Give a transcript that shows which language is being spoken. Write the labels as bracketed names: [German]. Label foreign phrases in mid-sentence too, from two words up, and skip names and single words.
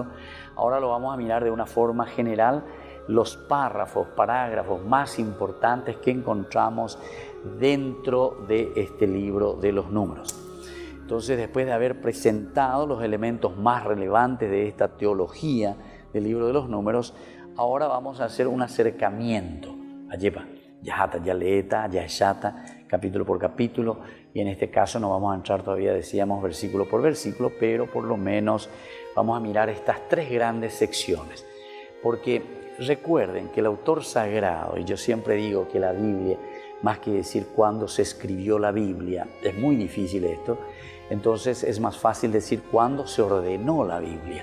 [Spanish] Ahora lo vamos a mirar de una forma general, los parágrafos más importantes que encontramos dentro de este libro de los Números. Entonces, después de haber presentado los elementos más relevantes de esta teología del libro de los Números, ahora vamos a hacer un acercamiento. [Guarani] Ayepa, yajata, yaleeta, yashata, [Spanish] capítulo por capítulo, y en este caso no vamos a entrar todavía, decíamos, versículo por versículo, pero por lo menos vamos a mirar estas 3 grandes secciones. Porque recuerden que el autor sagrado, y yo siempre digo que la Biblia, más que decir cuándo se escribió la Biblia, es muy difícil esto, entonces es más fácil decir cuándo se ordenó la Biblia.